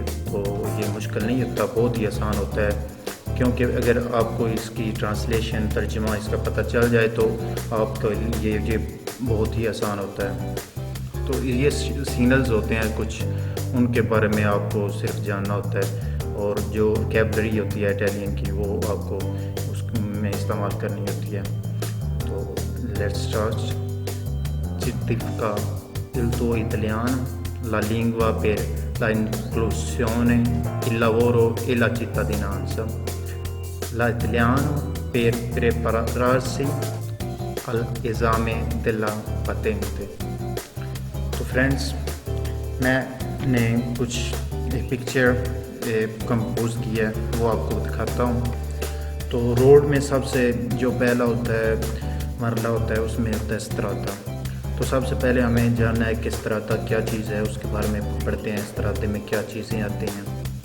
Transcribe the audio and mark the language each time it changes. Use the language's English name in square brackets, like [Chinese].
[Hindi] तो ये मुश्किल नहीं होता, बहुत ही आसान होता है क्योंकि अगर आपको इसकी ट्रांसलेशन तर्जुमा इसका पता चल जाए तो आपका ये बहुत ही आसान होता है। तो ये सिग्नल्स होते हैं कुछ, उनके बारे में आपको सिर्फ जानना होता है और जो कैबलरी होती है इटालियन की वो आपको उसमें इस्तेमाल करनी होती है। तो let's start. [Italian] Certifica il tuo italiano, la lingua per la inclusione, il lavoro e la cittadinanza. L'italiano per prepararsi all'esame della patente। [Hindi] तो फ्रेंड्स मैंने कुछ एक पिक्चर कंपोज की है वो आपको दिखाता हूँ। तो रोड में सबसे जो पहला होता है मरला होता है उसमें होता है स्त्राता। तो सबसे पहले हमें जानना है कि स्त्राता क्या चीज़ है, उसके बारे में पढ़ते हैं स्त्राते में क्या चीज़ें आती हैं।